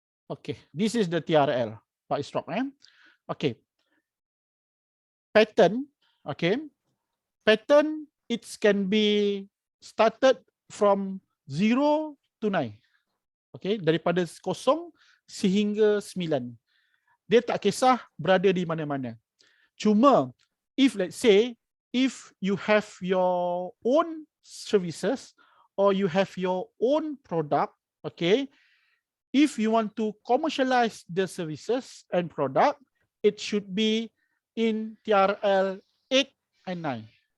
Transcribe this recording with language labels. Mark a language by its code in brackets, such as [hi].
[en] Okay, this is the TRL, Pak Isrok. Okay. Pattern, okay. Pattern, it can be started from 0 to 9. [ms] Okay, daripada 0 sehingga 9. Dia tak kisah berada di mana-mana. Cuma, [en] if let's say, if you have your own services or you have your own product, okay, if you want to commercialize the services and product, it should be in TRL 8 and 9.